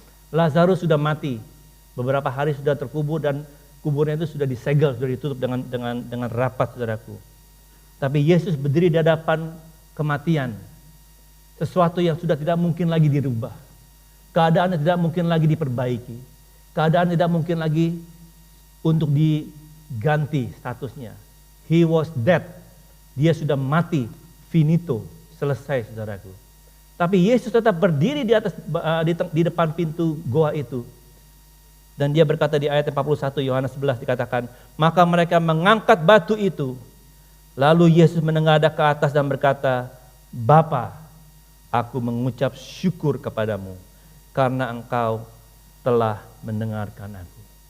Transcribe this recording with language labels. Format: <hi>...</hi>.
<id>Lazarus sudah mati, beberapa hari sudah terkubur dan kuburnya itu sudah disegel, sudah ditutup dengan rapat, saudaraku. Tapi Yesus berdiri di hadapan kematian, sesuatu yang sudah tidak mungkin lagi dirubah, keadaan yang tidak mungkin lagi diperbaiki, keadaan tidak mungkin lagi untuk diganti statusnya.</id> <en>He was dead,</en> <id>dia sudah mati, finito, selesai, saudaraku. Tapi Yesus tetap berdiri di depan pintu goa itu. Dan dia berkata di ayat 41 Yohanes 11 dikatakan, maka mereka mengangkat batu itu. Lalu Yesus menengadah ke atas dan berkata, Bapa, aku mengucap syukur kepadamu karena Engkau telah mendengarkan aku.</id>